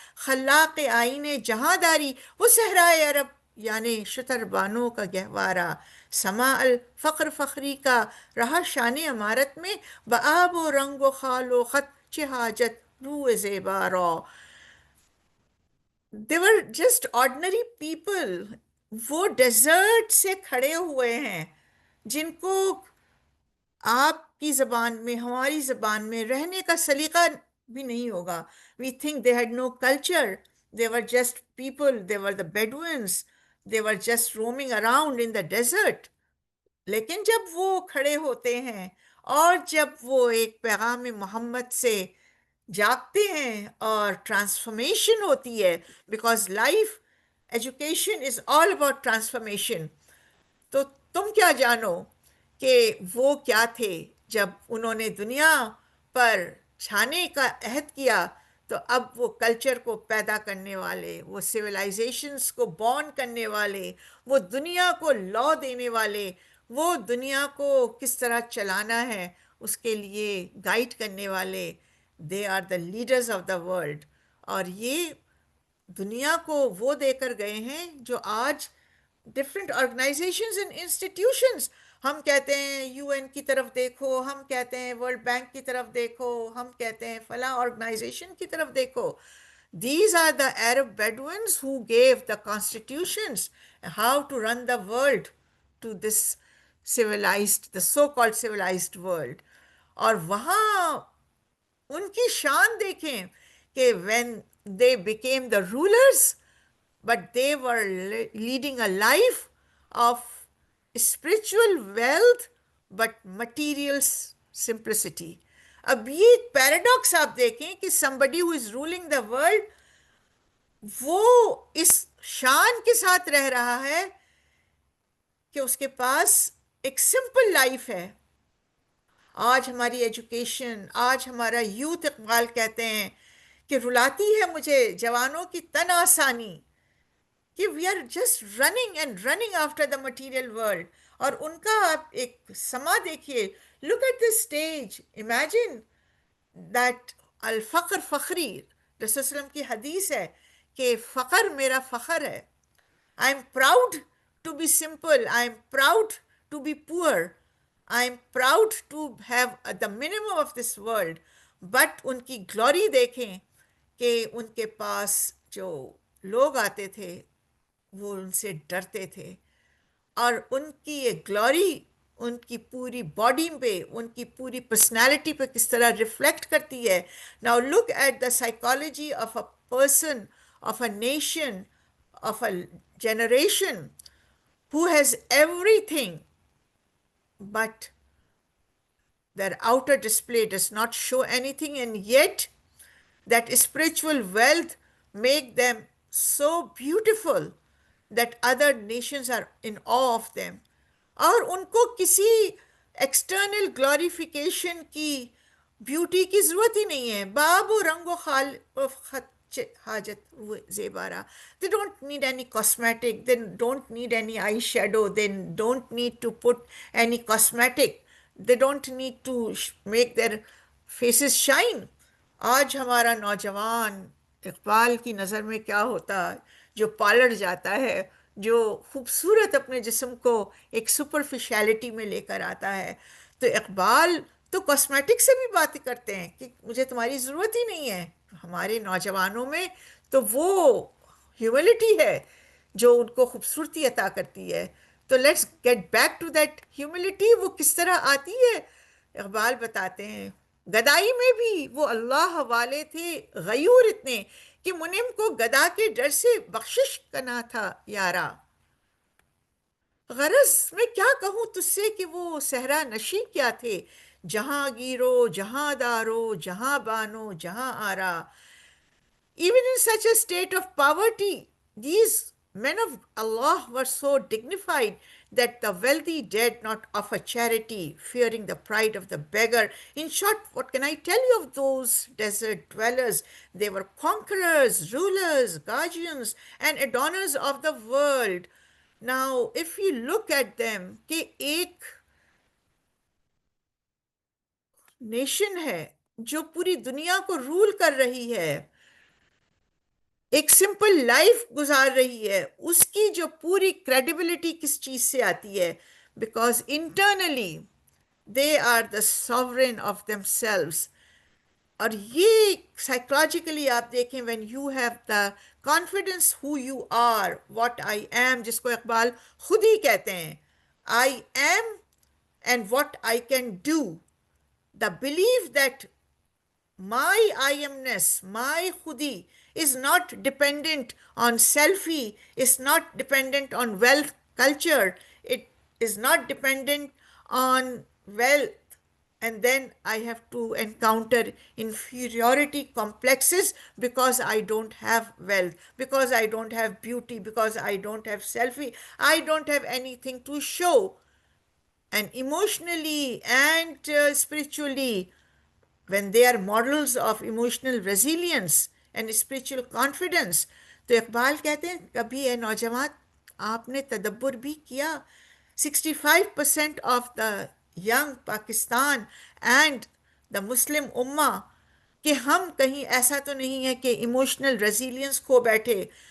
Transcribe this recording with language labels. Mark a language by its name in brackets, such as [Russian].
[Urdu] خلاق آئین جہاں داری، وہ صحرائے عرب یعنی شتر بانوں کا گہوارہ، سما الفقر فخری کا رہا شان عمارت میں، بآب و رنگ و خال و خط چہ حاجت رو زیبا را. [English] they were just ordinary people. [Urdu] وہ ڈیزرٹ سے کھڑے ہوئے ہیں جن کو آپ کی زبان میں، ہماری زبان میں رہنے کا سلیقہ بھی نہیں ہوگا. [English] We think they had no culture. They were just people. They were the Bedouins. They were just roaming around in the desert. [Urdu] لیکن جب وہ کھڑے ہوتے ہیں اور جب وہ ایک پیغام محمد سے جاگتے ہیں اور ٹرانسفارمیشن ہوتی ہے، [English] Because life education is all about transformation. [Urdu] تو تم کیا جانو کہ وہ کیا تھے جب انہوں نے دنیا پر چھانے کا عہد کیا، تو اب وہ کلچر کو پیدا کرنے والے، وہ سویلائزیشنز کو بورن کرنے والے، وہ دنیا کو لا دینے والے، وہ دنیا کو کس طرح چلانا ہے اس کے لیے گائیڈ کرنے والے، [English] They are the leaders of the world. [Urdu] اور یہ دنیا کو وہ دے کر گئے ہیں جو آج [English] different organizations and institutions, [Urdu] ہم کہتے ہیں یو این کی طرف دیکھو، ہم کہتے ہیں ورلڈ بینک کی طرف دیکھو، ہم کہتے ہیں فلاں آرگنائزیشن کی طرف دیکھو. [English] These are the Arab Bedouins who gave the constitutions how to run the world to this civilized, the so-called civilized world. [Urdu] اور وہاں ان کی شان دیکھیں کہ [English] when they became the rulers, but they were leading a life of spiritual wealth but material simplicity. [Urdu] اب یہ ایک paradox آپ دیکھیں کہ [English] somebody who is ruling the world [Urdu] وہ اس شان کے ساتھ رہ رہا ہے کہ اس کے پاس ایک سمپل لائف ہے. آج ہماری ایجوکیشن، آج ہمارا یوتھ، اقبال کہتے ہیں کہ رلاتی ہے مجھے جوانوں کی تن آسانی، کہ [English] We are just running and running after the material world. [Urdu] اور ان کا آپ ایک سما دیکھیے، [English] look at this stage, imagine that [Urdu] الفقر فخری، رسول اللہ علیہ وسلم کی حدیث ہے کہ فقر میرا فخر ہے. [English] I am proud to be simple. I am proud to be poor. I am proud to have the minimum of this world. [Urdu] But ان کی گلوری دیکھیں کہ ان کے پاس جو لوگ آتے تھے وہ ان سے ڈرتے تھے، اور ان کی یہ گلوری ان کی پوری باڈی پہ، ان کی پوری پرسنالٹی پہ کس طرح ریفلیکٹ کرتی ہے. [English] Now look at the psychology of a person, of a nation, of a generation who has everything, but their outer display does not show anything, and yet that spiritual wealth make them so beautiful that other nations are in awe of them. [Urdu] اور ان کو کسی external glorification کی beauty کی ضرورت ہی نہیں ہے. [Persian] باب و رنگ و خال و خط حاجت زیبارہ. [English] They don't need any cosmetic, they don't need any eyeshadow, they don't need to put any cosmetic, they don't need to make their faces shine. [Urdu] آج ہمارا نوجوان اقبال کی نظر میں کیا ہوتا، جو پارلر جاتا ہے، جو خوبصورت اپنے جسم کو ایک سپرفیشیلٹی میں لے کر آتا ہے. تو اقبال تو کاسمیٹک سے بھی باتیں کرتے ہیں کہ مجھے تمہاری ضرورت ہی نہیں ہے. ہمارے نوجوانوں میں تو وہ ہیوملٹی ہے جو ان کو خوبصورتی عطا کرتی ہے. تو [English] Let's get back to that humility. [Urdu] وہ کس طرح آتی ہے؟ اقبال بتاتے ہیں گدائی میں بھی وہ اللہ والے تھے غیور اتنے کہ منم کو گدا کے ڈر سے بخشش کرنا تھا یارا. غرض میں کیا کہوں تجھ سے کہ وہ صحرا نشیں کیا تھے، جہاں گیرو جہاں دارو جہاں بانو جہاں آرا. [English] Even in such a state of poverty, these men of Allah were so dignified that the wealthy dared not offer charity, fearing the pride of the beggar. In short, what can I tell you of those desert dwellers? They were conquerors, rulers, guardians, and adorners of the world. Now, if you look at them, [Urdu] کہ ایک nation ہے جو پوری دنیا کو role کر رہی ہے، ایک سمپل لائف گزار رہی ہے، اس کی جو پوری کریڈیبلٹی کس چیز سے آتی ہے؟ [English] Because internally they are the sovereign of themselves. [Urdu] اور یہ سائیکولوجیکلی آپ دیکھیں [English] when you have the confidence who you are, what I am, [Urdu] جس کو اقبال خود ہی کہتے ہیں، [English] I am and what I can do. The belief that my I amness, my khudi is not dependent on selfie, is not dependent on wealth, culture. It is not dependent on wealth, and then I have to encounter inferiority complexes because I don't have wealth, because I don't have beauty, because I don't have selfie, I don't have anything to show. And emotionally and spiritually, when they are models of emotional resilience and spiritual confidence, [Urdu] تو اقبال کہتے ہیں کبھی اے نوجوان آپ نے تدبر بھی کیا [English] 65% of the young Pakistan and the Muslim ummah [Urdu] کہ ہم کہیں ایسا تو نہیں ہے کہ ایموشنل ریزیلینس کھو بیٹھے.